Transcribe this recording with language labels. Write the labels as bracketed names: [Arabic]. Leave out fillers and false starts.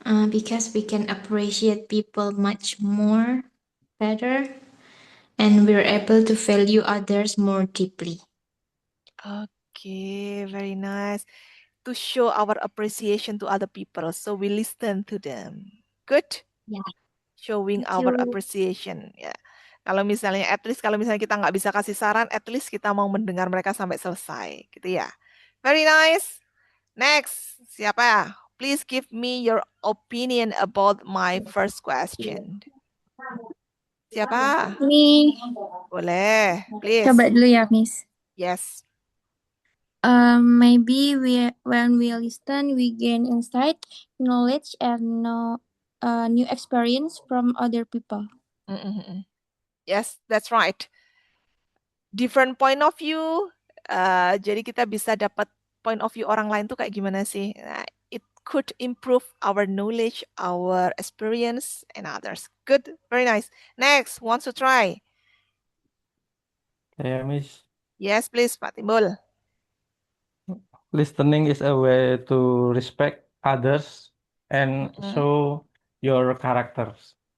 [English] Because we can appreciate people much more better and we're able to value others more deeply. Okay, very nice. To show our appreciation to other people, so we listen to them. Good? Yeah. Showing Thank our you. appreciation. Ya. [Indonesian] Kalau misalnya, at least kalau misalnya kita nggak bisa kasih saran, at least kita mau mendengar mereka sampai selesai, gitu ya. [English] Very nice. Next, siapa? Please give me your opinion about my first question. [Indonesian] Siapa? Ini Boleh, please. coba dulu ya, Miss. [English] Yes. Maybe when we listen, we gain insight, knowledge, and new experience from other people. Yes, that's right. Different point of view. [Indonesian] Jadi kita bisa dapat point of view orang lain tuh kayak gimana sih? [English] Nah, it could improve our knowledge, our experience, and others. Good, very nice. Next, wants to try? Yeah, Miss. Yes, please, Pak Timbul. Listening is a way to respect others and show your characters.